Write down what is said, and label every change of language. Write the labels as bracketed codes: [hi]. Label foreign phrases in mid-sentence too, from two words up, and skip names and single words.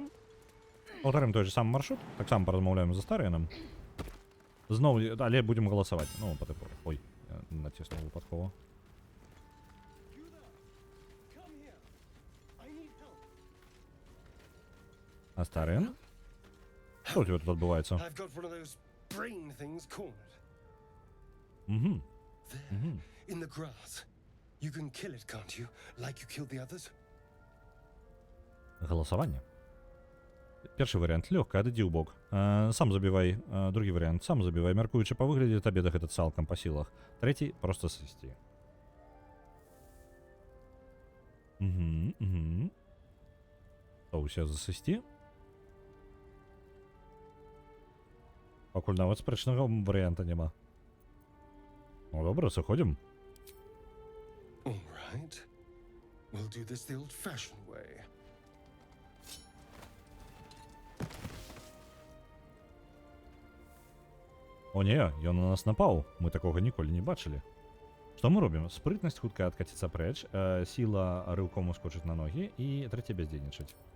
[be] Паўтарым той же самы маршрут, таксама паразмаўляем за Старыенам. Зноў, але будзем галасаваць. Ну, па тыпу. Ой, я націснуў выпадкова. А Старыен? Што у тебя тут адбываецца? [en] I've got one of those brain things cornered. Угу. There, in the grass. You can kill it, can't you? Like you killed the others? [be] Галасаванне. Першы варыянт лёгка, адыдзі ў бок. Сам забівай. Другі варыянт сам забівай. Мяркуючы па выглядзе табе да гэта цалкам па сілах. Трэці проста сысці. То ўсе засысці? Пакуль нават спрэчнага варыянта няма. Ну добра, сыходзім. [en] All right. We'll do this the old-fashioned way. [be] О не, ён на нас напаў. Мы такога ніколі не бачылі. Што мы робім? Спрытнасць хутка адкаціцца прэч, сіла рыўком ускочыць на ногі і трэця бяздзейнічаць.